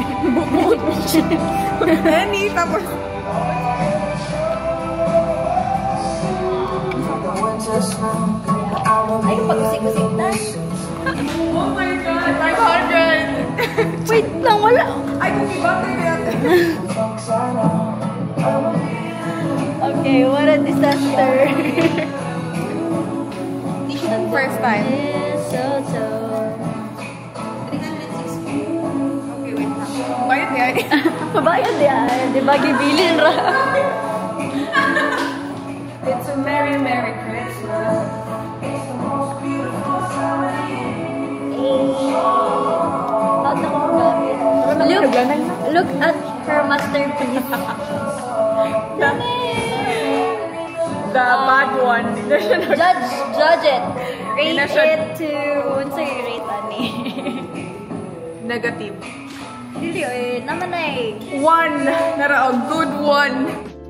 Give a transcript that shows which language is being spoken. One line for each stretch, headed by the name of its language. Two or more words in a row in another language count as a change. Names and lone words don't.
Filipino: Any, tapos...
Cebuano: Ay, pag-usik-usik na.
English: Oh my God! 500!
Filipino: Wait lang, wala. Ay,
English: cookie butter
Filipino: na yan.
English: Okay, what a disaster. First time. So.
Filipino: Okay, wait lang. Bayad yan.
Cebuano: Mabayad yan. Di ba gibilin ra?
English: It's a Merry Merry Christmas. It's the most beautiful time of year. Look at her masterpiece. The bad one. Judge it. Rate
Filipino: Hindi na siya-
English: it to...
Cebuano: Unsa yung rate, ani?
English: Negative.
Cebuano: Dili, naman ay. 1. Nara,
English: a good 1.